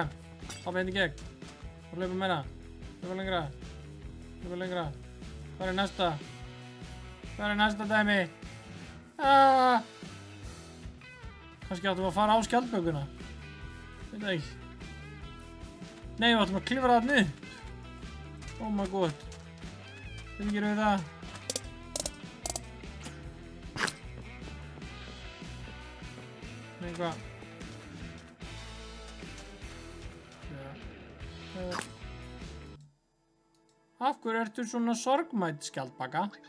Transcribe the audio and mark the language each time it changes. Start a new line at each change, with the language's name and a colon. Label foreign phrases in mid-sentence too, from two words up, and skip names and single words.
Icelandic: Hoppa hérna í gegn. Og hlaupa meira. Hlaupa lengra. Hlaupa lengra. Hvað er næsta? Hvað er næsta dæmi? Kannski áttum við að fara á skjaldbökuna. Veit það ekki. Nei, við áttum að klifra það niður.
English: Oh my god.
Icelandic: Hvernig gerum við það? Nei, hvað? Af hverju ertu svona sorgmædd, skjaldbaka?